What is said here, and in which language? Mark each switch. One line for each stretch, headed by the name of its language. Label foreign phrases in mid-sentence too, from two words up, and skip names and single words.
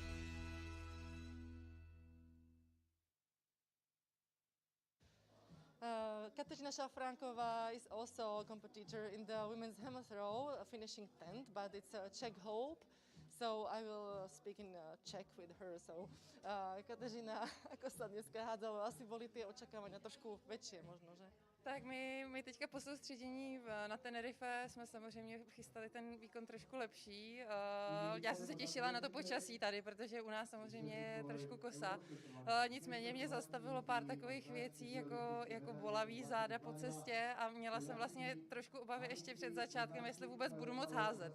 English: Kateřina Šafránková is also a competitor in the women's hammer throw, finishing 10th, but it's a Czech hope. So I will speak in Czech with her.
Slovak: So Kateřina, ako sa dneska hádzalo, asi boli tie očakávania trošku väčšie možno, že?
Czech: Tak my teďka po soustředění na Tenerife jsme samozřejmě chystali ten výkon trošku lepší. Já jsem se těšila na to počasí tady, protože u nás samozřejmě je trošku kosa. Nicméně mě zastavilo pár takových věcí, jako bolavý záda po cestě a měla jsem vlastně trošku obavy ještě před začátkem, jestli vůbec budu moc házet.